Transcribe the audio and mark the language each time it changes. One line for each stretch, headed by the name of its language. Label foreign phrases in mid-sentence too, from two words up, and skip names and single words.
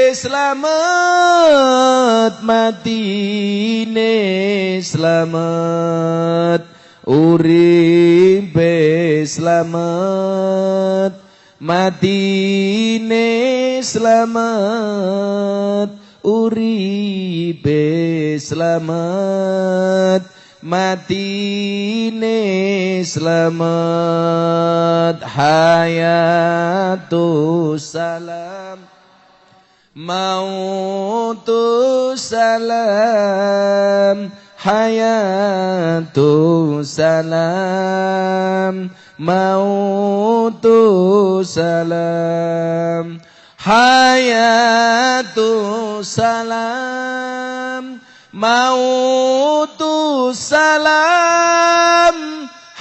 Javanese: slamet matine slamet uripe slamet matine slamet uripe slamet matine
Arabic: slamet حياة سلام موت سلام حياة سلام موت سلام حياة سلام موت سلام